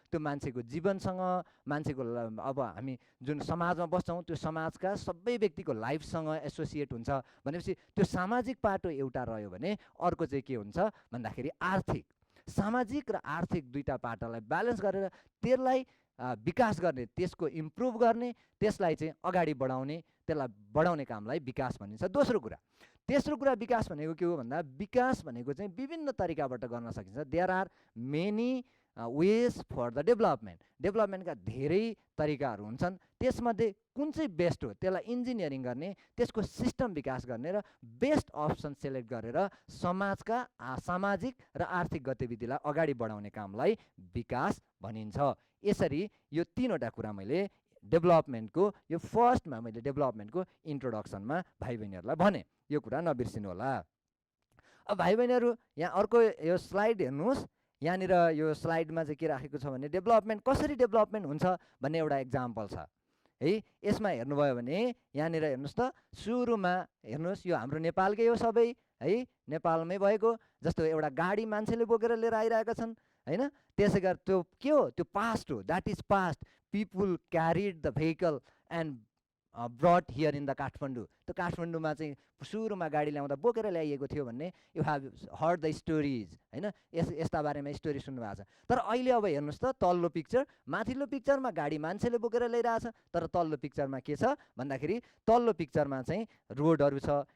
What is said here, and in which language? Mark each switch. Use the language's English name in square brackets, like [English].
[Nepali] त्यो मान्छेको जीवनसँग, मान्छेको अब हामी जुन समाजमा बस्छौँ त्यो समाजका सबै व्यक्तिको लाइफसँग एसोसिएट हुन्छ भनेपछि त्यो सामाजिक पाटो एउटा रह्यो भने अर्को चाहिँ के हुन्छ भन्दाखेरि आर्थिक। सामाजिक र आर्थिक दुईटा पाटालाई ब्यालेन्स गरेर त्यसलाई विकास गर्ने, त्यसको इम्प्रुभ गर्ने, त्यसलाई चाहिँ अगाडि बढाउने, त्यसलाई बढाउने कामलाई विकास भनिन्छ। दोस्रो कुरा, तेस्रो कुरा विकास भनेको के हो भन्दा विकास भनेको चाहिँ विभिन्न तरिकाबाट गर्न सकिन्छ। [English] There are many ways for the development. [Nepali] डेभलपमेन्टका धेरै तरिकाहरू हुन्छन्, त्यसमध्ये कुन चाहिँ बेस्ट हो त्यसलाई इन्जिनियरिङ गर्ने, त्यसको सिस्टम विकास गर्ने र बेस्ट अप्सन सेलेक्ट गरेर समाजका सामाजिक र आर्थिक गतिविधिलाई अगाडि बढाउने कामलाई विकास भनिन्छ। यसरी यो तीनवटा कुरा मैले डेभलपमेन्टको यो फर्स्टमा मैले डेभलपमेन्टको इन्ट्रोडक्सनमा भाइ बहिनीहरूलाई भने, यो कुरा नबिर्सिनु होला। अब भाइ बहिनीहरू यहाँ अर्को यो स्लाइड हेर्नुहोस्। यहाँनिर यो स्लाइडमा चाहिँ के राखेको छ भने डेभलपमेन्ट कसरी डेभलपमेन्ट हुन्छ भन्ने एउटा एक्जाम्पल छ है। यसमा हेर्नुभयो भने यहाँनिर हेर्नुहोस् त, सुरुमा हेर्नुहोस् यो हाम्रो नेपालकै हो सबै है, नेपालमै भएको। जस्तो एउटा गाडी मान्छेले बोकेर लिएर आइरहेका छन् हैन, त्यसै गरी त्यो के हो, त्यो पास्ट हो, [English] That is past. People carried the vehicle and brought here in the Kathmandu. [Nepali] त्यो काठमाडौँमा चाहिँ सुरुमा गाडी ल्याउँदा बोकेर ल्याइएको थियो भन्ने [English] you have heard the stories [Nepali] हैन, यस्ता बारेमा स्टोरी सुन्नुभएको छ। तर अहिले अब हेर्नुहोस् त तल्लो पिक्चर, माथिल्लो पिक्चरमा गाडी मान्छेले बोकेर ल्याइरहेछ, तर तल्लो पिक्चरमा के छ भन्दाखेरि तल्लो पिक्चरमा चाहिँ रोडहरू छ।